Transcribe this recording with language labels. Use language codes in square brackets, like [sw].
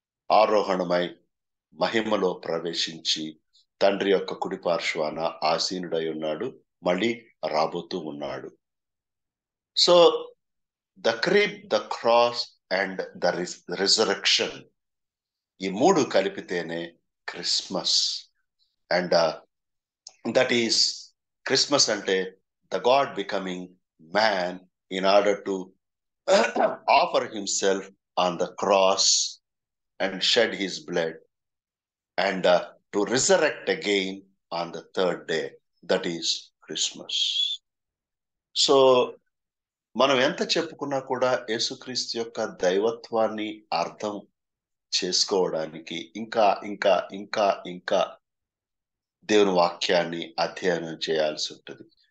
[te] ఆరోహణమై మహిమలో ప్రవేశించి తండ్రి యొక్క కుడి పార్శ్వాన ఆసీనుడై ఉన్నాడు, మళ్ళీ రాబోతూ ఉన్నాడు. [en] so the crib, the cross and the resurrection, [te] ఈ మూడు కలిపితేనే Christmas. [en] and that is Christmas [te] అంటే [en] The god becoming man in order to offer himself on the cross and shed his blood and to resurrect again on the third day. That is Christmas. So [te] మనం ఎంత చెప్పుకున్నా కూడా యేసుక్రీస్తు యొక్క దైవత్వాన్ని అర్థం చేసుకోవడానికి ఇంకా ఇంకా ఇంకా ఇంకా దేవుని వాక్యాన్ని అధ్యయనం చేయాల్సి ఉంటుంది.